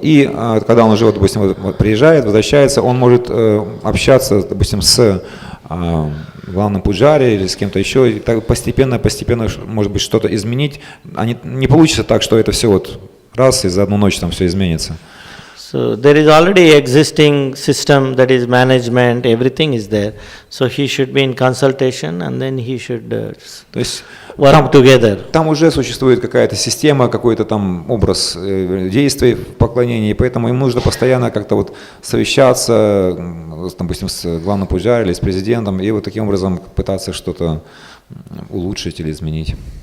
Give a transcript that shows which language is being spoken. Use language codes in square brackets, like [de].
[ru] И когда он уже, допустим, приезжает, возвращается, он может общаться, допустим, с главным пуджари или с кем-то еще, и так постепенно, может быть, что-то изменить. Не получится так, что это все вот раз и за одну ночь там все изменится. [en] So there is already existing system, that is management, everything is there. So he should be in consultation and then he should work together. [ru] Там уже существует какая-то система, какой-то там образ действий в поклонении, поэтому им нужно постоянно как-то вот совещаться, допустим, с главным пуджари или с президентом, и вот таким образом пытаться что-то улучшить или изменить.